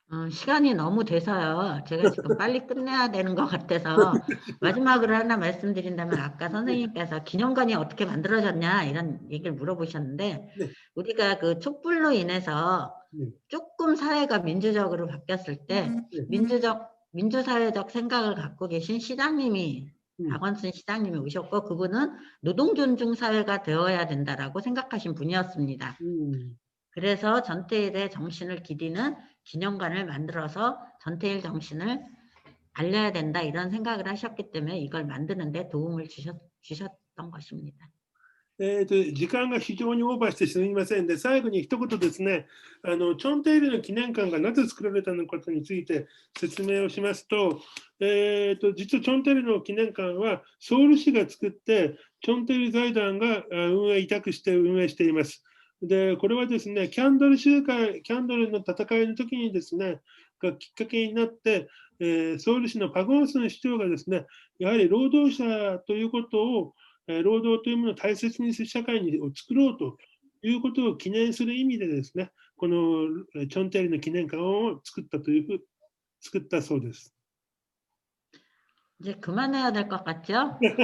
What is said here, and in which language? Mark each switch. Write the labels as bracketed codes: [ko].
[ko] 시간이 너무 돼서요. 제가 지금 빨리 끝내야 되는 것 같아서 마지막으로 하나 말씀드린다면, 아까 선생님께서 기념관이 어떻게 만들어졌냐 이런 얘기를 물어보셨는데, 네. 우리가 그 촛불로 인해서 네. 조금 사회가 민주적으로 바뀌었을 때 민주사회적 생각을 갖고 계신 시장님이, 박원순 시장님이 오셨고, 그분은 노동존중 사회가 되어야 된다라고 생각하신 분이었습니다. 그래서 전태일의 정신을 기리는 기념관을 만들어서 전태일 정신을 알려야 된다 이런 생각을 하셨기 때문에 이걸 만드는 데 도움을 주셨던 것입니다. [ja] 時間が非常にオーバーしてすみませんで、最後に一言ですね、チョンテイルの記念館がなぜ作られたのかについて説明をしますと、実はチョンテイルの記念館はソウル市が作って、チョンテイル財団が委託して運営しています。で、これはですね、キャンドルの戦いの時にですね、がきっかけになって、ソウル市のパゴンスン市長がですね、やはり労働者ということを、労働というものを大切にする社会を作ろうということを記念する意味でですね、このチョンテイルの記念館を作ったそうです。 [ko] 이제 그만해야 될 것 같죠?